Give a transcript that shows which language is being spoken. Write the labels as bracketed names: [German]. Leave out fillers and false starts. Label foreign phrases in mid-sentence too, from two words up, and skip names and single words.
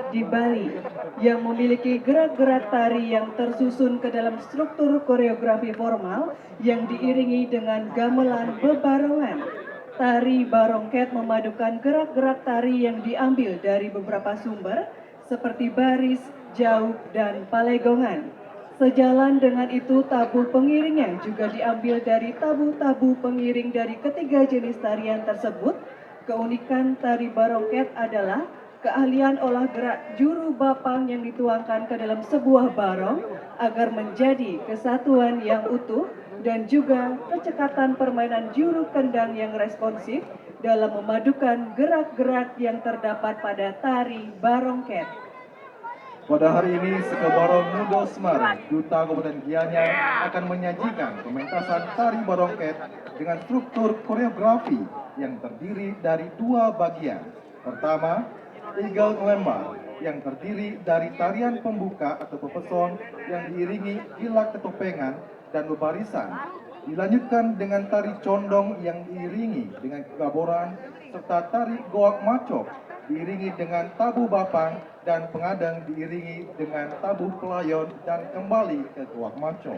[Indonesian] di Bali yang memiliki gerak-gerak tari yang tersusun ke dalam struktur koreografi formal yang diiringi dengan gamelan bebarengan. Tari barongket memadukan gerak-gerak tari yang diambil dari beberapa sumber seperti baris, jauh, dan palegongan. Sejalan dengan itu, tabuh pengiringnya juga diambil dari tabuh-tabuh pengiring dari ketiga jenis tarian tersebut. Keunikan tari barongket adalah keahlian olah gerak juru bapang yang dituangkan ke dalam sebuah barong agar menjadi kesatuan yang utuh, dan juga kecekatan permainan juru kendang yang responsif dalam memadukan gerak-gerak yang terdapat pada tari barongket. Pada hari ini, Sekebarong Muda Semarang, Duta Kabupaten Gianyar akan menyajikan pementasan tari barongket dengan struktur koreografi yang terdiri dari dua bagian. Pertama, Eagle Ngelembang yang terdiri dari tarian pembuka atau pepeson yang diiringi gilak ketopengan dan bebarisan. Dilanjutkan dengan tari condong yang diiringi dengan kegaboran serta tari goak macok diiringi dengan tabu bapang dan pengadang diiringi dengan tabu pelayon dan kembali ke goak macok.